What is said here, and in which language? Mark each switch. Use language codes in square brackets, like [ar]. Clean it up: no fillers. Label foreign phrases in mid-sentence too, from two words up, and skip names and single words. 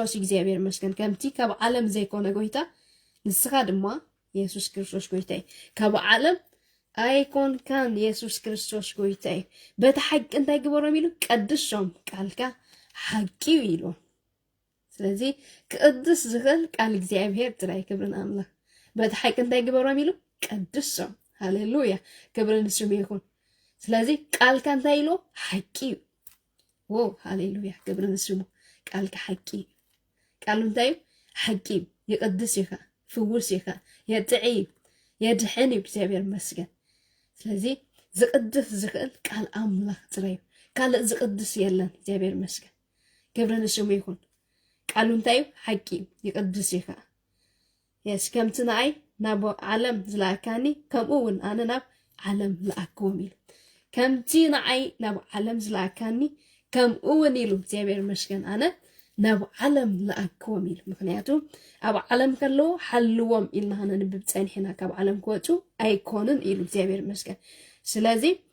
[ti] እግዚአብሔር መስገን ከምቲ ካብ ዓለም ዘይኮነ ጎይታ ንስኻ ድማ ኢየሱስ ክርስቶስ ጎይታይ ካብ ዓለም ኣይኮን ካን ኢየሱስ ክርስቶስ ጎይታይ በታ ሐቅ እንታይ ግበሮም ኢሉ ቀድሶም ቃልካ ሐቂ ኢሉ ስለዚህ ቅድስ ዝኽእል ቃል እግዚአብሔር ጥራይ ክብርን አምላክ በታ ሐቅ እንታይ ግበሮም ኢሉ ቀድሶም ሃሌሉያ ክብርን ስሙ ይሁን ስለዚህ ቃልካ እንታይ ኢሉ ሐቂ ሃሌሉያ ክብርን ስሙ ቃልካ ሐቂ ቃሉ እንታይ ሐቂ ይቅድስ ይኻ ፍውስ ይኻ የጥዒ የድሕን እግዚአብሔር መስገን ስለዚህ ዝቅድስ ዝኽእል ቃል አምላክ ጥራይ ካልእ ዝቅድስ የለን እግዚአብሔር መስገን ክብርን ስሙ ይሁን ቃሉ እንታይ ሐቂ ይቅድስ ይኻ የስ ከምቲ ንኣይ ናብ ዓለም ዝለኣካኒ ከምኡውን ኣነ ናብ ዓለም ለኣክዎም ኢሉ ከምቲ ንኣይ ናብ ዓለም ዝለኣካኒ ከምኡውን ኢሉ እግዚአብሔር መስገን ኣነ ናብ ዓለም ለኣክዎም ኢሉ ምክንያቱ ኣብ ዓለም ከለዉ ሓልዎም ኢልና ንንብብ ፀኒሕና ካብ ዓለም ክወፁ ኣይኮኑን ኢሉ እግዚአብሔር መስገን ስለዚ